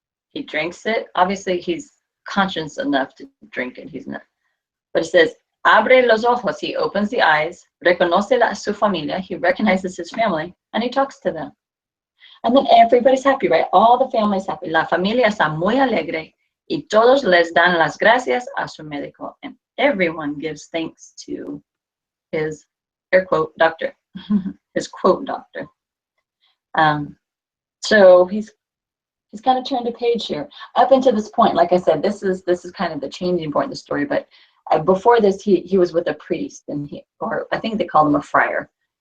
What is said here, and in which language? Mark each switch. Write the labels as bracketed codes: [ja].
[en] He drinks it. Obviously, he's conscious enough to drink it. He's not. But it says, [es] abre los ojos. [en] He opens the eyes. [es] Reconoce su familia. [en] He recognizes his family, and he talks to them. And then everybody's happy, right? All the family's happy. [es] La familia está muy alegre, y todos les dan las gracias a su médico. [en] And everyone gives thanks to his, air quote, doctor, his quote doctor. So he's kind of turned a page here. Up until this point, like I said, this is kind of the changing point in the story. But before this, he was with a priest, and or I think they called him a friar.